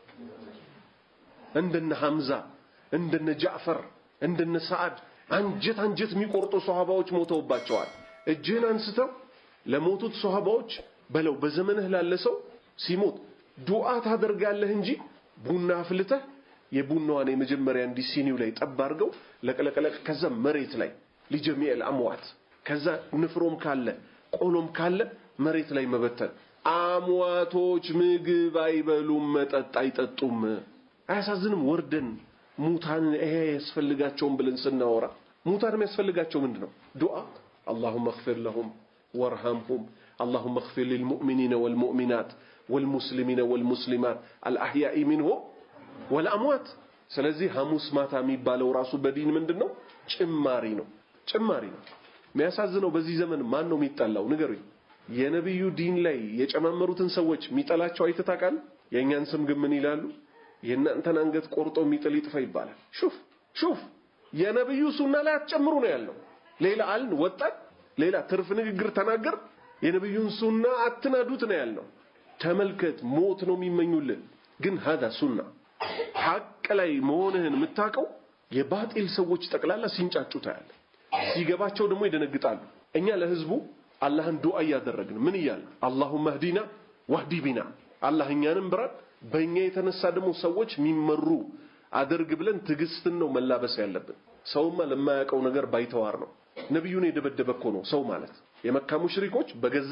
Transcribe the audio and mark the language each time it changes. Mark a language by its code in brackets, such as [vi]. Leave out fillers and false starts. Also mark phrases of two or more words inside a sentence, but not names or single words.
[am] እንደነ ሐምዛ እንደነ ጃዕፈር እንደነ ሰዓድ አንጀት የሚቆርጡ ሱሐባዎች ሞተውባቸዋል እጅህን አንስተው ለሞቱት ሱሐባዎች በለው በዘመንህ ላለ ሰው ሲሞት ዱዓ ታደርጋለህ እንጂ ቡና አፍልተህ የቡናዋን የመጀመሪያ እንዲ ሲኒው ላይ ጠብ አድርገው ለቀለቀለቅ ከዛ መሬት ላይ [ar] لجميع الاموات [am] ከዛ ንፍሮም ካለ ቆሎም ካለ መሬት ላይ መበተን አሟቶች ምግብ አይበሉም መጠጥ አይጠጡም አያሳዝንም ወርደን ሙታን ይሄ ያስፈልጋቸውም ብለን ስናወራ ሙታን የሚያስፈልጋቸው ምንድነው ዱዓ [ar] اللهم اغفر لهم وارحمهم اللهم اغفر للمؤمنين والمؤمنات والمسلمين والمسلمات الأحياء منهم والأموات [am] ስለዚህ ሐሙስ ማታ የሚባለው ራሱ በዲን ምንድነው ጭማሪ ነው የሚያሳዝነው በዚህ ዘመን ማን ነው የሚጣላው ንገሩኝ የነብዩ ዲን ላይ የጨማመሩትን ሰዎች የሚጠላቸው አይተታቃል የኛን ስም ግን ምን ይላሉ የናንተን አንገት ቆርጦ የሚጥል ይጥፋ ይባላል ሹፍ የነብዩ ሱና ላይ አትጨምሩ ነው ያለው ሌላ አልን ወጣት ሌላ ትርፍ ንግግር ተናገር የነብዩን ሱና አትናዱት ነው ያለው ተመልከት ሞት ነው የሚመኙልን ግን هذا ሱና ሐቅ ላይ መሆንህን የምታቀው የባጢል ሰዎች ጠቅላላ ሲንጫጩ ታያለ ሲገባቸው ደግሞ ይደነግጣሉ እኛ ለህዝቡ አላህን ዱዓ ያደረግን ምን ይያል [ar] اللهم اهدنا واهدي بنا [am] አላህ እኛንም ብራት በእኛ የተነሳ ደግሞ ሰዎች የሚመሩ አድርግ ብለን ትግስትን ነው መላበስ ያለብን ሰውማ ለማያቀው ነገር ባይተዋር ነው ነብዩን የደበደበ እኮ ነው ሰው ማለት የመካ ሙሽሪኮች በገዛ